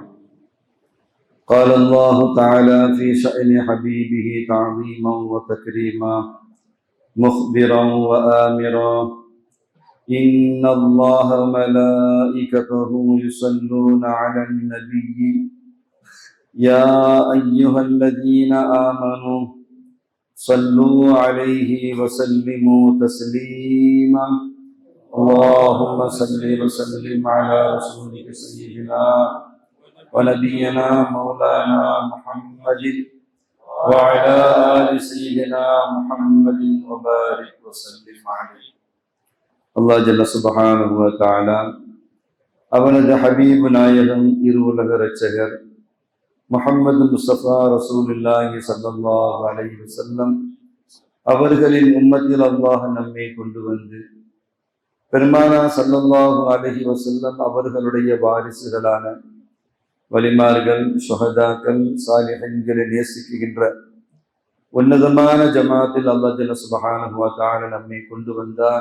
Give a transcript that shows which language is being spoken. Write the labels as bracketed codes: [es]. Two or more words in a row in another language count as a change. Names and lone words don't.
[ar] قال الله تعالى في شأن حبيبه تعظيما وتكريما مخبرا وآمرا: إن الله وملائكته يصلون على النبي يا أيها الذين آمنوا صلوا عليه وسلموا تسليما. اللهم صل وسلم على رسولك سيدنا ونبينا مولانا محمد وعلى آل سيدنا محمد وبارك وسلم عليه. [ta] அல்லாஹ் [ar] جل سبحانه وتعالى [ta] அவனது ஹபீப் நாயகம் இருவுலக இரட்சகர் முஹம்மது முஸ்தபா [ar] رسول الله صلى الله عليه وسلم [ta] அவர்களின் உம்மத்தில் அல்லாஹ் நம்மை கொண்டு வந்து பெருமானா [ar] صلى الله عليه وسلم [ta] அவர்களுடைய வாரிசுகளான வலிமார்கள், ஷுஹதாக்கள், சாலிஹீன்களை நேசிக்கின்ற உன்னதமான ஜமாத்தில் அல்லாஹ் [ar] جل سبحانه وتعالى [ta] நம்மை கொண்டு வந்தார்.